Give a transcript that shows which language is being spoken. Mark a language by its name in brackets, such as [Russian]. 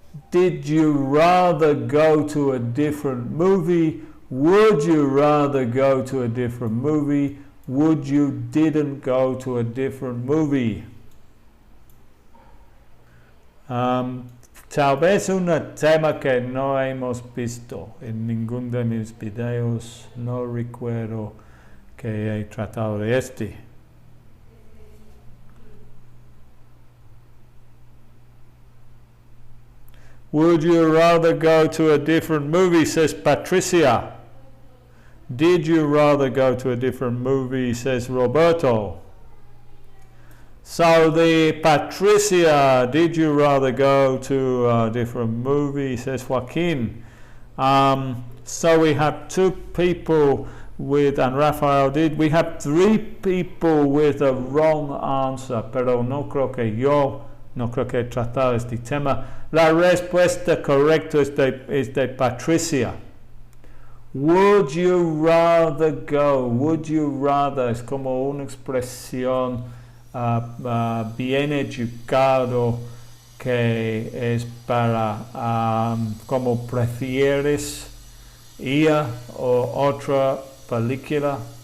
[English] Did you rather go to a different movie? Would you rather go to a different movie? Would you didn't go to a different movie? [Spanish] Tal vez un tema que no hemos visto en ninguno de mis videos. No recuerdo que he tratado de este. [English] Would you rather go to a different movie, says Patricia. Did you rather go to a different movie, says Roberto. So the Patricia, did you rather go to a different movie, says Joaquin. So we have 2 people with, and Rafael did, we have 3 people with a wrong answer, [Spanish] pero no creo que yo No creo que he tratado este tema. La respuesta correcta es de Patricia. [English] Would you rather go? Would you rather [Spanish] es como una expresión bien educado que es para como prefieres ir o otra película.